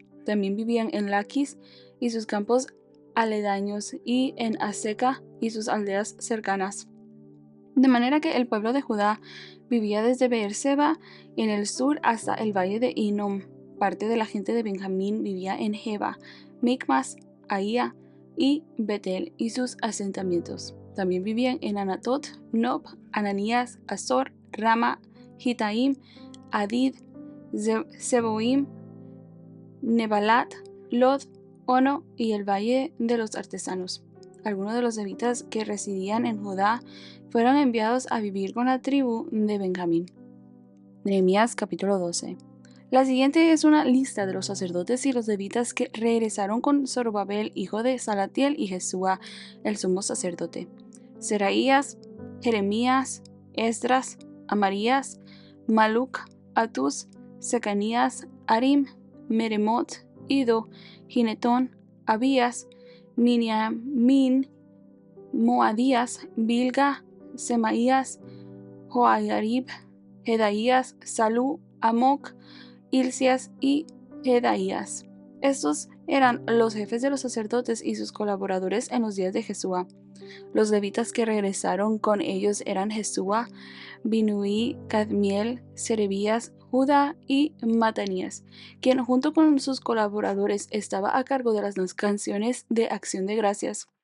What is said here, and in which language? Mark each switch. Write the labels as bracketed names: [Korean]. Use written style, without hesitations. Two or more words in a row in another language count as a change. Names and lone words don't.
[Spanish] También vivían en Laquis y sus campos aledaños, y en Aseca y sus aldeas cercanas. De manera que el pueblo de Judá vivía desde Beerseba en el sur hasta el valle de Hinnom. Parte de la gente de Benjamín vivía en Geba, Micmas, Ahía y Betel y sus asentamientos. También vivían en Anatot, Nob, Ananías, Azor, Rama, Gitaim, Adid, Seboim, Nebalat, Lod, Ono y el valle de los artesanos. Algunos de los levitas que residían en Judá fueron enviados a vivir con la tribu de Benjamín. Nehemías capítulo 12. La siguiente es una lista de los sacerdotes y los levitas que regresaron con Zorobabel, hijo de Salatiel, y Jesúa, el sumo sacerdote. Seraías, Jeremías, Esdras, Amarías, Maluc, Atus, Secanías, Arim, Meremot, Ido, Ginetón, Abías, Miniamín, Moadías, Bilga, Semaías, Joayarib, Jedaías, Salú, Amoc, Hilcias y Jedaías. Estos eran los jefes de los sacerdotes y sus colaboradores en los días de Jesúa. Los levitas que regresaron con ellos eran Jesúa, Binuí, Cadmiel, Serebías, Judá y Matanías, quien junto con sus colaboradores estaba a cargo de las canciones de acción de gracias.